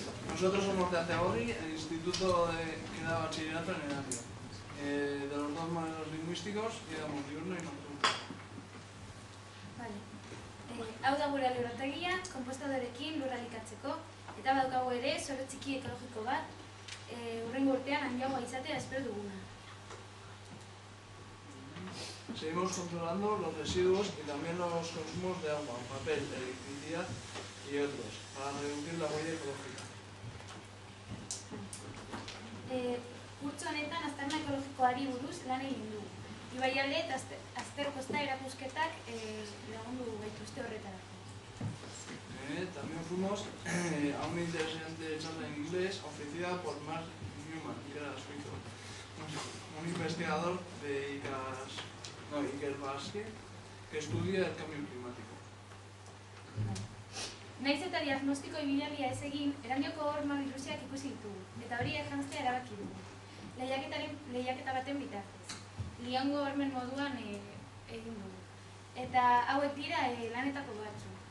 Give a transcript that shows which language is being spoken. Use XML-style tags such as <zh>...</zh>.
<es>Nosotros somos de Ategorri, el instituto que da bachillerato en Henario. De los dos modelos lingüísticos, digamos diurno y nocturno.</es> <eu>Hau da gure liburutegia, konpostadorekin lurra elikatzeko, eta badaukagu ere soro txiki ekologiko bat, hurrengo urtean handiagoa izatea espero duguna.</eu> <es>Seguimos controlando los residuos y también los consumos de agua, papel, electricidad y otros, para reducir la huella ecológica.</es> <eu>Kurtso honetan aztarna ekologikoari buruz lan egin du. Ibaialde eta azterkosta erakusketak lagundu gaituzte horretarako.</eu> <es>También fuimos a una interesante charla en inglés ofrecida por Mark Newman, que era suizo, un investigador de Ikerbasque que estudia el cambio climático.</es> <eu>Naiz eta diagnostiko ibilaria ez egin, erandioko horma birusiak ikusi ditugu, eta hori janztea erabaki dugu. Lehiaketa baten bitartez. Liongo hormen moduan egin dugu. Eta hauek dira lanetako batzu.</eu>